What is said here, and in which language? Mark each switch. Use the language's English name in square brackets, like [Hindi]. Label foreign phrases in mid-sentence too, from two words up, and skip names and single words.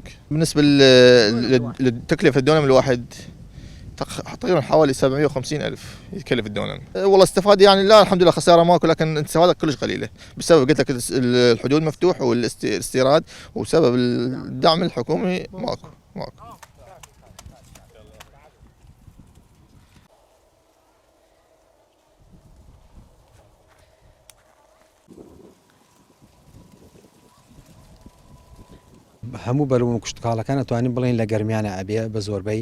[Arabic] بالنسبة للتكلفة الدونم الواحد تقريبا حوالي 750 ألف يكلف الدونم. والله استفاد يعني لا الحمد لله خسارة ماكو، لكن الاستفادة كلش قليلة بسبب قلت لك الحدود مفتوح والاستيراد، وسبب الدعم الحكومي ماكو. [Central Kurdish] هەموو بەرەوم کشتکاڵەکان ئەتوانین بڵێن لە گەرمیانە ئەبێ بە زۆربەی.